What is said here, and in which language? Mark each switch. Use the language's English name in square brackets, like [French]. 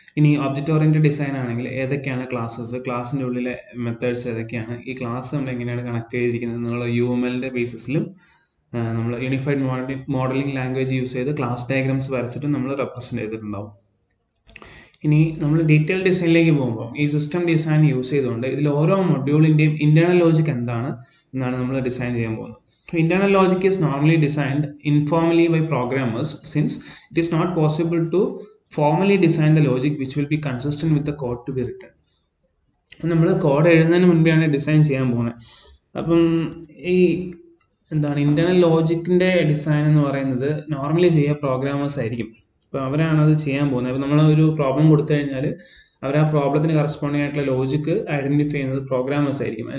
[Malayalam] ഇനി object oriented design ആണെങ്കിൽ ഏതൊക്കെയാണ് ക്ലാസ്സസ്, ക്ലാസ്സിൻ്റെ ഉള്ളിലെ മെത്തേഡ്സ് ഏതൊക്കെയാണ്, ഈ ക്ലാസ് നമ്മൾ എങ്ങനെയാണ് കണക്ട് ചെയ്തിരിക്കുന്നത് എന്നുള്ള UMLൻ്റെ ബേസിസിലും നമ്മൾ യൂണിഫൈഡ് മോഡലിംഗ് ലാംഗ്വേജ് യൂസ് ചെയ്ത് ക്ലാസ് ഡയഗ്രാംസ് വരച്ചിട്ട് നമ്മൾ റെപ്രസെൻറ്റ് ചെയ്തിട്ടുണ്ടാവും. ഇനി നമ്മൾ ഡീറ്റെയിൽ ഡിസൈനിലേക്ക് പോകുമ്പോൾ ഈ സിസ്റ്റം ഡിസൈൻ യൂസ് ചെയ്തുകൊണ്ട് ഇതിൽ ഓരോ മൊഡ്യൂളിൻ്റെയും ഇന്റേണൽ ലോജിക് എന്നാണ് നമ്മൾ ഡിസൈൻ ചെയ്യാൻ പോകുന്നത്. [English] Internal logic is normally designed informally by programmers since it is not possible to formally design the logic which will be consistent with the code to be written. [Malayalam] നമ്മൾ code എഴുതുന്നതിന് മുൻപെയാണ് design ചെയ്യാൻ പോകുന്നത്. അപ്പം ഈ internal ലോജിക്കിൻ്റെ design എന്ന് പറയുന്നത് normally ചെയ്യുക programmers ആയിരിക്കും. അപ്പോൾ അവരാണ് അത് ചെയ്യാൻ പോകുന്നത്. അപ്പോൾ നമ്മളൊരു പ്രോബ്ലം കൊടുത്തു കഴിഞ്ഞാൽ അവർ ആ പ്രോബ്ലത്തിന് കറസ്പോണ്ടിങ് ആയിട്ടുള്ള ലോജിക്ക് ഐഡൻറ്റിഫൈ ചെയ്യുന്നത് പ്രോഗ്രാമേഴ്സ് ആയിരിക്കും.